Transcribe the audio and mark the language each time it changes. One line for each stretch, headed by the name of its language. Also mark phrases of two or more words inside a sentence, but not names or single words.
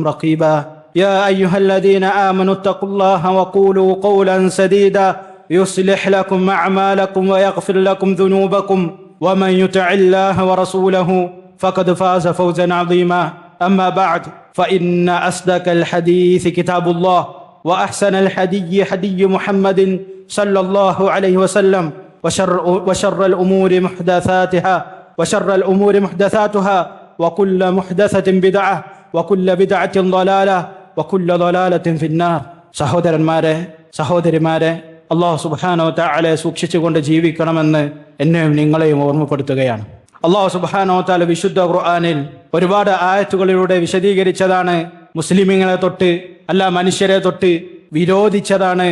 Arabic: رقيبا يا أيها الذين آمنوا اتقوا الله وقولوا قولا سديدا يصلح لكم أعمالكم ويغفر لكم ذنوبكم ومن يطع الله ورسوله فقد فاز فوزا عظيما أما بعد فإن أصدق الحديث كتاب الله وأحسن الحدي حدي محمد صلى الله عليه وسلم وشر الأمور محدثاتها وكل محدثة بدعة وكل بدعة ضلالة وكل ضلالة في النار
Malayalam: സഹോദരിമാരെ അല്ലാഹു
Arabic: سبحانه وتعالى
Malayalam: സൂക്ഷിച്ചുകൊണ്ട് ജീവിക്കണമെന്ന് എന്നെയും നിങ്ങളെയും ഓർമ്മപ്പെടുത്തുകയാണ്. അല്ലാഹു
Arabic: سبحانه وتعالى
Malayalam: വിശുദ്ധ ഖുർആനിൽ ഒരുപാട് ആയത്തുകളിലൂടെ വിശദീകരിച്ചതാണ്, മുസ്ലിമീങ്ങളെ തൊട്ട് അല്ല മനുഷ്യരെ തൊട്ട് വിരോധിച്ചതാണ്.